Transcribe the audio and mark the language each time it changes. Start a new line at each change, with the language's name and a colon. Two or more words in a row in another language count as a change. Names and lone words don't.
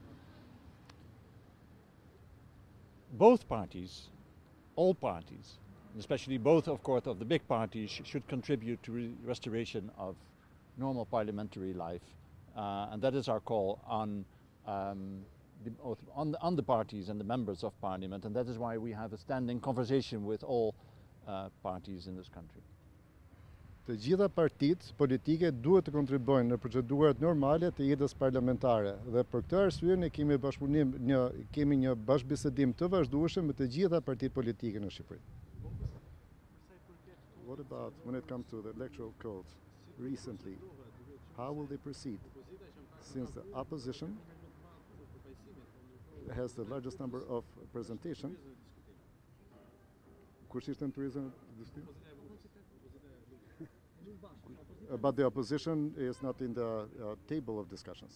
English: Both parties, all parties, especially both, of course, of the big parties, should contribute to restoration of normal parliamentary life. And that is our call on the parties and the members of Parliament, and that is why we have a standing conversation with all parties in this country.
Albanian: Të gjitha partitë politike duhet të kontribuojnë në procedurat normale të jetës parlamentare dhe për këtë arsye ne kemi një bashkëbisedim të vazhdueshëm me të gjitha partitë politike në Shqipëri.
English: What about when it comes to the electoral code recently? How will they proceed? Since the opposition has the largest number of presentation. But the opposition is not in the table of discussions.